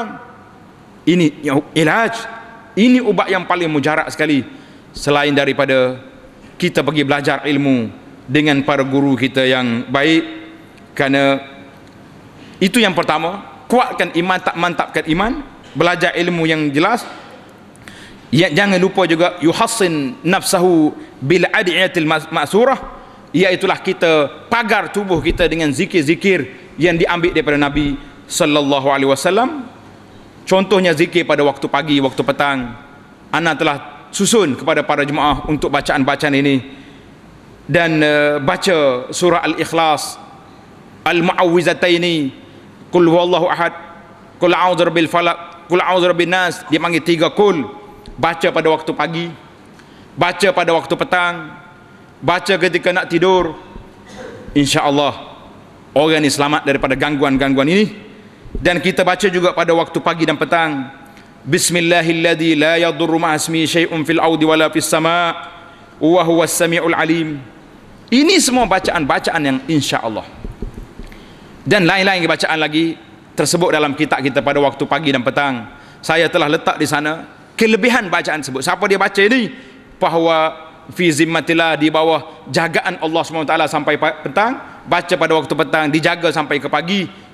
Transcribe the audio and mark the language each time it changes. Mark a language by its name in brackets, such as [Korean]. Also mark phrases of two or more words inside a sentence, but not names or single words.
[Malay] Ini ilaj, ini ubat yang paling mujarab sekali, selain daripada kita pergi belajar ilmu dengan para guru kita yang baik. Kerana itu yang pertama, kuatkan iman, tak mantapkan iman, belajar ilmu yang jelas. Jangan lupa juga [Arabic] يحصن نفسه بالأدعية المأثورة, [Malay] iaitulah kita pagar tubuh kita dengan zikir-zikir yang diambil daripada Nabi sallallahu alaihi wasallam. Contohnya zikir pada waktu pagi, waktu petang. Ana telah susun kepada para jemaah untuk bacaan-bacaan ini, dan baca surah Al-Ikhlas, [Arabic] المعوذتين، قل هو الله أحد، قل أعوذ برب الفلق، قل أعوذ برب الناس, [Malay] dia panggil 3 qul. Baca pada waktu pagi, baca pada waktu petang, baca ketika nak tidur. Insya-Allah orang ini selamat daripada gangguan-gangguan ini. Dan kita baca juga pada waktu pagi dan petang, [Arabic] بسم الله الذي لا يضر مع اسمه شيء في الأرض ولا في السماء وهو السميع العليم. [Malay] Ini semua bacaan-bacaan yang insya-Allah. Dan lain-lain bacaan lagi tersebut dalam kitab kita pada waktu pagi dan petang. Saya telah letak di sana kelebihan bacaan tersebut. Siapa dia baca ini, bahawa [Arabic] في ذمة الله, [Malay] di bawah jagaan Allah SWT sampai petang, baca pada waktu petang, dijaga sampai ke pagi.